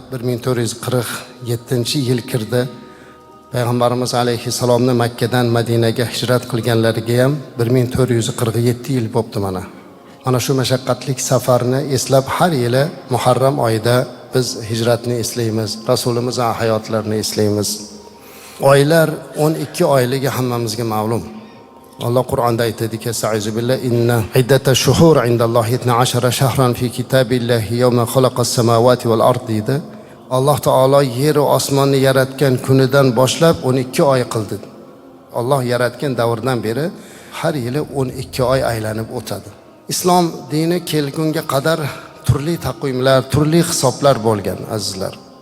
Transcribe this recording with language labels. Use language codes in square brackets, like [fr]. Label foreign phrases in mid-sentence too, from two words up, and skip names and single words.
[uz] Bir ming to'rt yuz qirq yettinchi yil kirdi. Payg'ambarimiz alayhissalomni Makkadan Madinaga hijrat qilganlariga ham bir ming to'rt yuz qirq yetti yil bo'libdi mana. Mana shu mashaqqatli safarni eslab, har yili Muharram oyida biz hijratni eslaymiz, Rasulimiz hayotlarini eslaymiz. Oylar o'n ikki oyligi hammamizga ma'lum. Alloh Qur'onda aytadiki, [ar] "أستعيذ بالله، إن عدة الشهور عند الله اثنا عشر شهرا في كتاب الله يوم خلق السماوات والأرض", [uz] deydi. Alloh taolo yer va osmonni yaratgan kunidan boshlab o'n ikki oy qildi. Alloh yaratgan davrdan beri har yili o'n ikki oy aylanib o'tadi. Islom dini kelgunga qadar turli taqvimlar, turli hisoblar bo'lgan, azizlar.